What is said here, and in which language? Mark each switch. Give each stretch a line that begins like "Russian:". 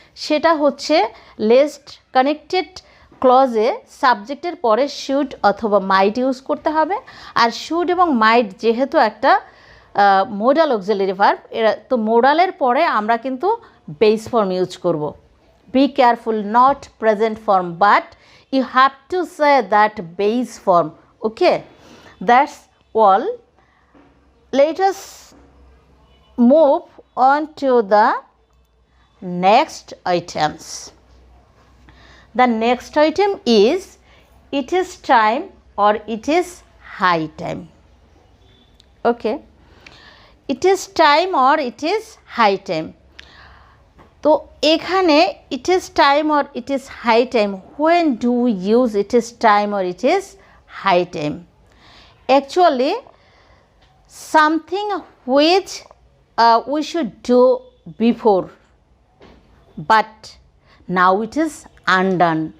Bangla: সেটা হচ্ছে least connected ক্লজে সাবজেক্টের পরে শুড অথবা মাইট ইউজ করতে হবে। আর শুড এবং মাইট যেহেতু একটা মোডাল অক্সিলারি ভার্ব, এরা তো মোডালের পরে আমরা কিন্তু বেস ফর্ম ইউজ করব।
English: Be careful, not present form, but you have to say that base form. Okay, that's all. Let us move on to the next items. The next item is it is time or it is high time. Okay, it is time or it is high time. তো এখানে it is time or it is high time, when do use it is time or it is high time? Actually something which we should do before, but now it is undone.